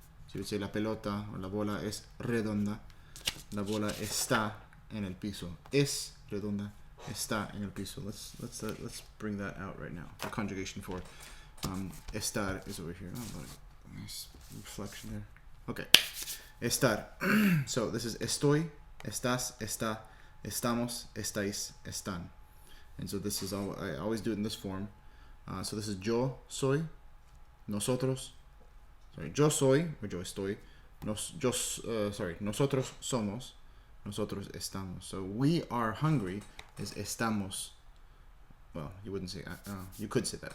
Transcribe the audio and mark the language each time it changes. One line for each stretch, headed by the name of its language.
English: So you would say
Spanish: la pelota or la bola es redonda. La bola está en el piso. Es redonda. Está en el piso.
English: Let's bring that out right now. The conjugation for estar is over here. Oh, nice reflection there. Okay. Estar. So this is
Spanish: estoy, estás, está, estamos, estáis, están.
English: And so this is all, I always do it in this form. So this is
Spanish: yo soy, nosotros, yo soy, or yo estoy, nosotros somos, Nosotros estamos.
English: So we are hungry is estamos. Well, you wouldn't say, you could say that.